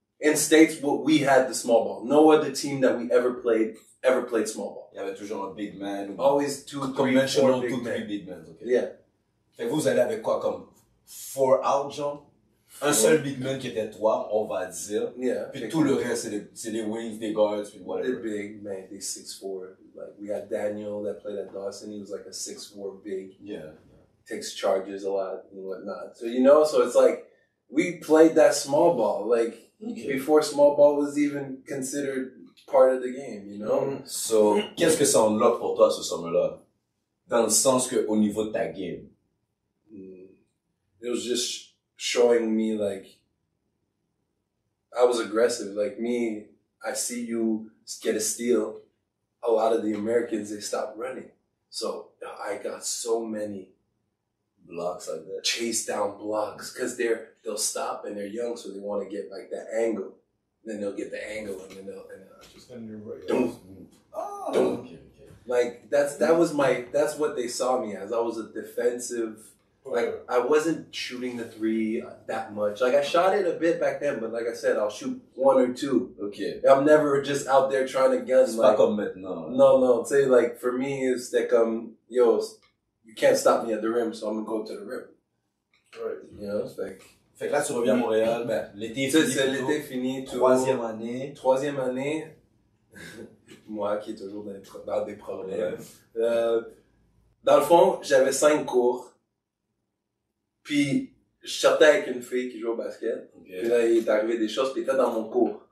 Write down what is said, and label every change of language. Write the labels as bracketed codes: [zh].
[en] In States, we had the small ball. No other team that we ever played small ball. [fr] Il y avait toujours un big man. [en] Always 2, 3, 4 big men. Big men. Okay. Yeah. [fr] Fait que vous allez avec quoi, comme 4 out, genre? Un seul big man qui était toi, on va dire. [en] Yeah. [fr] Puis tout le reste, c'est les wings, des guards, puis whatever. [en] They're big, man. They 6'4". Like, we had Daniel that played at Dawson. He was like a 6'4" big. Yeah. Takes charges a lot and whatnot. So, you know, so it's like, we played that small ball, like, before small ball was even considered part of the game, you know? [fr] So, qu'est-ce que ça unlock pour toi, ce summer-là? Dans le sens que, au niveau de ta game. [en] It was just showing me, like, I was aggressive. Like, me, I see you get a steal. A lot of the Americans, they stopped running. So, I got so many blocks like that. Chase down blocks. Because they'll stop and they're young, so they want to get, like, that angle. Then they'll get the angle and then they'll just Okay. Like that's what they saw me as. I was a defensive, like I wasn't shooting the 3 that much. Like I shot it a bit back then, but like I said, I'll shoot 1 or 2. Okay. I'm never just out there trying to gun. [fr] Like, pas comme maintenant. [en] No. Say like for me it's like yo, you can't stop me at the rim, so I'm gonna go to the rim. Right. You know, it's like. [fr] Fait que là, tu reviens à Montréal, ben, l'été est fini. C'est l'été fini. Troisième année. Moi qui est toujours dans des problèmes. Dans le fond, j'avais 5 cours. Puis, je sortais avec une fille qui joue au basket. Okay. Puis là, il est arrivé des choses, puis il était dans mon cours.